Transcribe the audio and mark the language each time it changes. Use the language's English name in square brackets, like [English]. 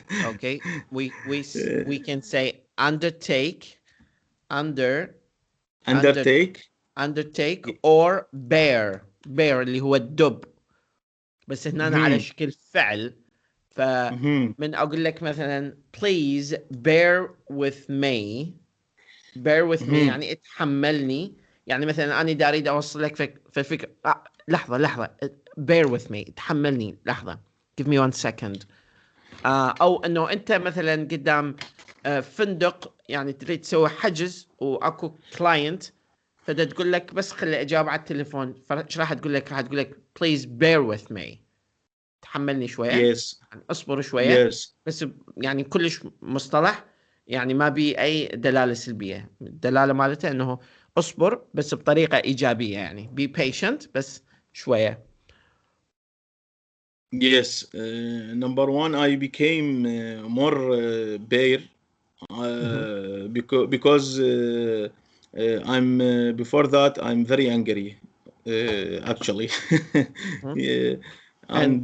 [English] Okay, we can say undertake, under under undertake. undertake or bear [Arabic] اللي هو الدب، بس هنا على مهم. شكل فعل. فمن أقول لك مثلا [English] please bear with me. bear with me [Arabic] يعني اتحملني. يعني مثلا أنا دا أريد أوصل لك في الفكرة. لحظة [English] bear with me [Arabic] اتحملني لحظة. [English] give me 1 second. [Arabic] أو أنه أنت مثلا قدام فندق، يعني تريد تسوي حجز وأكو كلاينت، فدا تقول لك بس خلي إجابة على التليفون، فايش راح تقول لك؟ راح تقول لك [English] please bear with me. [Arabic] تحملني شوية، [English] Yes. [Arabic] يعني اصبر شوية. [English] Yes. [Arabic] بس يعني كلش مصطلح، يعني ما بي أي دلالة سلبية. الدلالة مالته أنه اصبر بس بطريقة إيجابية، يعني [English] be patient [Arabic] بس شوية. [English] Yes. Number one, I became more bare hmm. because I'm before that I'm very angry actually. Hmm. Yeah. And